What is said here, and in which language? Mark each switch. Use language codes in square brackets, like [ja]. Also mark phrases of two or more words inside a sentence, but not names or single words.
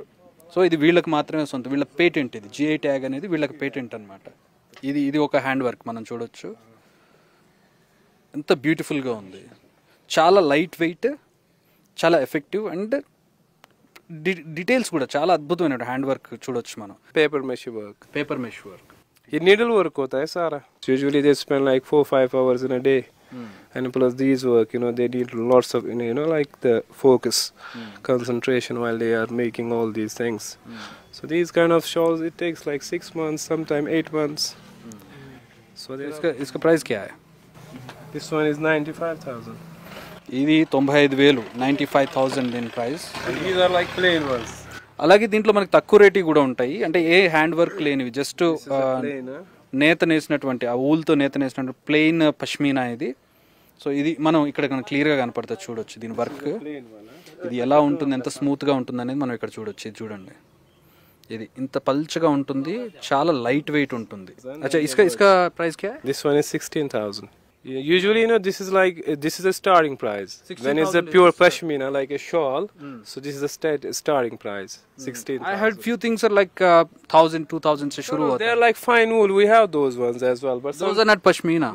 [te] సో ఇది వీళ్ళకి మాత్రమే సొంతం, వీళ్ళ పేటెంట్. ఇది [en] GI tag [te] అనేది వీళ్ళకి పేటెంట్ అనమాట. ఇది ఒక [en] hand work [te] మనం చూడొచ్చు. ఎంత బ్యూటిఫుల్గా ఉంది, చాలా [en] light weight, [te] చాలా [en] effective, and details [te] కూడా చాలా అద్భుతమైన [en] hand work [te] చూడొచ్చు మనం. [en] paper mache work. paper mesh work. [hi] ये [en] needle work [hi] होता है सारा. [en] Usually they spend like 4-5 hours in a day. And plus these work, they need lots of, like the focus, concentration while they are making all these things. So these kind of shawls, it takes like 6 months, sometimes 8 months. So [hi] इसका प्राइस क्या है? [en] This one is 95,000. [te] ఇది 95,000, 95,000 దీని ప్రైస్. [en] And these are like plain ones. [te] అలాగే దీంట్లో మనకి తక్కువ రేటు కూడా ఉంటాయి, అంటే ఏ [en] hand work [te] లేనివి, జస్ట్ నేత నేసినటువంటి, ఆ ఊల్తో నేత నేసినటువంటి [en] plain pashmina [te] ఇది. సో ఇది మనం ఇక్కడ క్లియర్గా కనపడుతుంది, చూడొచ్చు దీని వర్క్. ఇది ఎలా ఉంటుంది, ఎంత స్మూత్గా ఉంటుంది అనేది మనం ఇక్కడ చూడొచ్చు. ఇది చూడండి, ఇది ఇంత పల్చగా ఉంటుంది, చాలా [en] light weight [te] ఉంటుంది. [hi] अच्छा, इसका प्राइस क्या? [en] This one is 16,000. Usually, this is a starting price. When it's a pure pashmina, like a shawl, so this is the starting price, 16,000. I heard few things are like 1,000, 2,000 [hi] से शुरू होता. [en] They are like fine wool. We have those ones as well, but those are not pashmina.